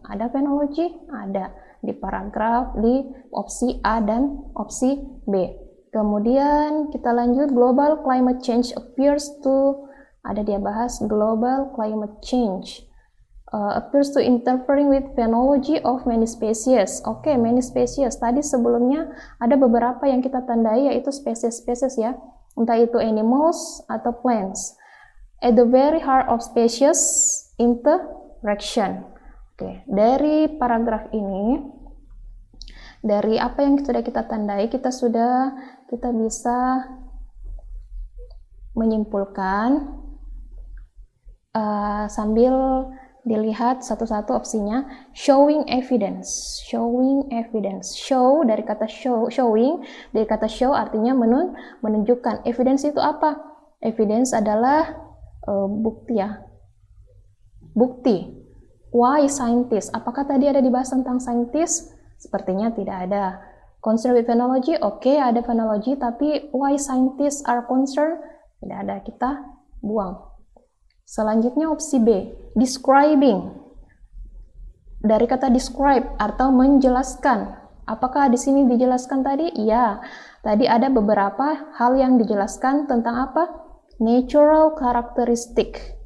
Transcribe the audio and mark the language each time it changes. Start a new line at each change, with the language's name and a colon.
Indonesian: Ada phenology? Ada di paragraf di opsi A dan opsi B. Kemudian kita lanjut,
English: global climate change appears to,
Indonesian: ada dia bahas
English: global climate change. Appears to interfering with phenology of many species. Oke, many species.
Indonesian: Tadi sebelumnya ada beberapa yang kita tandai yaitu spesies-spesies ya. Entah itu animals atau plants.
English: At the very heart of species interaction.
Indonesian: Oke, dari paragraf ini, dari apa yang sudah kita tandai, kita bisa menyimpulkan sambil dilihat satu-satu opsinya.
English: Showing evidence.
Indonesian: Show dari kata showing, dari kata show artinya menunjukkan. Evidence itu apa? Evidence adalah bukti ya. Bukti.
English: Why scientist?
Indonesian: Apakah tadi ada dibahas tentang scientist? Sepertinya tidak ada.
English: Concerned with phenology?
Indonesian: Oke, ada
English: phenology,
Indonesian: tapi
English: why scientists are concerned?
Indonesian: Tidak ada, kita buang. Selanjutnya opsi B, describing. Dari kata describe atau menjelaskan. Apakah di sini dijelaskan tadi? Iya. Tadi ada beberapa hal yang dijelaskan tentang apa?
English: Natural characteristic.